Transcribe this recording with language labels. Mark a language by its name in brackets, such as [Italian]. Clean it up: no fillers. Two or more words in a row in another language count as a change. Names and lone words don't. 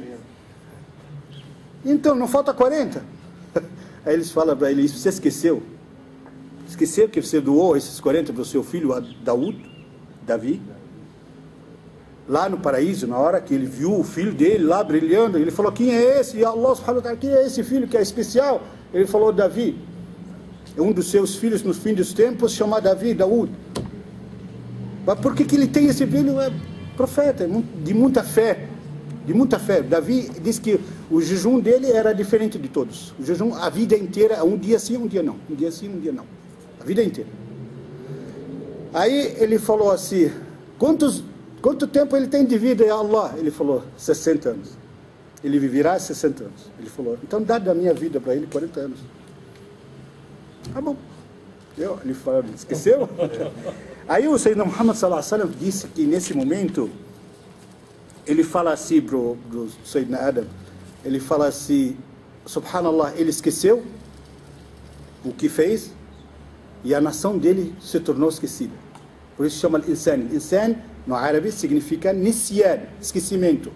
[Portuguese] Então, não falta 40? Aí eles falam para ele, você esqueceu? Esqueceu que você doou esses 40 para o seu filho Davi? Lá no paraíso, na hora que ele viu o filho dele lá brilhando, ele falou, quem é esse? [Arabic] E الله سبحانه وتعالى, [Portuguese] quem é esse filho que é especial? Ele falou, Davi. Um dos seus filhos nos fins dos tempos chama Davi, Daúd. Mas por que ele tem esse filho? É profeta, de muita fé. De muita fé. Davi diz que o jejum dele era diferente de todos. O jejum, a vida inteira, um dia sim, um dia não. Um dia sim, um dia não. A vida inteira. Aí ele falou assim, quanto tempo ele tem de vida, [Arabic] يا الله? [Portuguese] Ele falou, 60 anos. Ele viverá 60 anos. Ele falou, então dá da minha vida para ele 40 anos. Tá bom. Ele falou, esqueceu? Aí o [Arabic] سيدنا محمد صلى الله عليه وسلم [Portuguese] disse que nesse momento, ele fala assim para o [Arabic] سيدنا آدم, [Portuguese] ele fala assim, subhanallah, ele esqueceu o que fez e a nação dele se tornou esquecida. Por isso chama Insan. Insan, no árabe, significa nisyan, esquecimento.